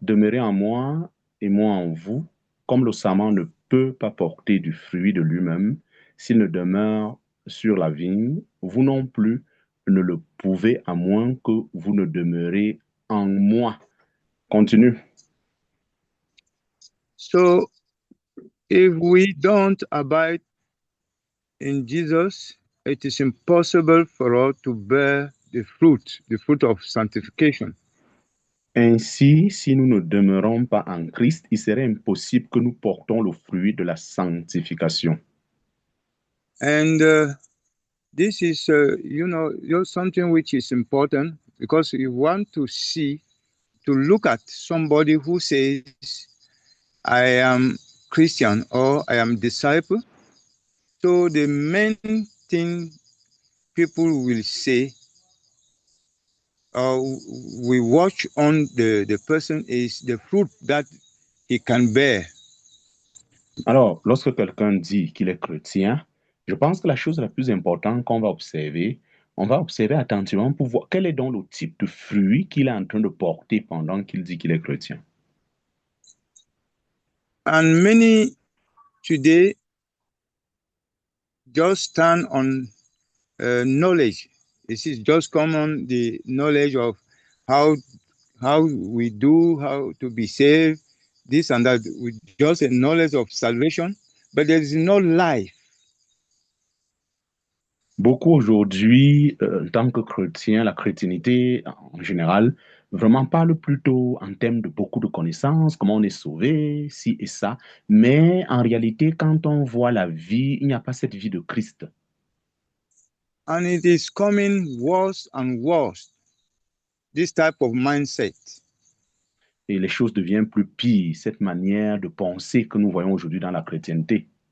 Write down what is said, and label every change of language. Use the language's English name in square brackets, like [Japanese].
[French] Demeurez en moi et moi en vous, comme le sarment ne peut pas porter du fruit de lui-même s'il ne demeure sur la vigne, vous non plus ne le pouvez à moins que vous ne demeurez en moi. [English] Continue. So if we don't abide in Jesus, it is impossible for us to bear the fruit of sanctification. [French] Ainsi, si nous ne demeurons pas en Christ, il serait impossible que nous portons le fruit de la sanctification. [English] And this is, something which is important, because you want to look at somebody who says, I am Christian or I am disciple. So the main thing people will say, we watch on the person, is the fruit that he can bear. [French] Alors, lorsque quelqu'un dit qu'il est chrétien, je pense que la chose la plus importante qu'on va observer, on va observer attentivement pour voir quel est donc le type de fruit qu'il est en train de porter pendant qu'il dit qu'il est chrétien. [English] And many today just stand on knowledge. This is just common, the knowledge of how we do, how to be saved, this and that, with just a knowledge of salvation, but there is no life. [French] Beaucoup aujourd'hui, en tant que chrétien, la chrétienté en général, vraiment parle plutôt en termes de beaucoup de connaissances, comment on est sauvé, ci et ça. Mais en réalité, quand on voit la vie, il n'y a pas cette vie de Christ. [English] And it is coming worse and worse, this type of mindset. [French] Et les choses deviennent plus pires, cette manière de penser que nous voyons aujourd'hui dans la chrétienté.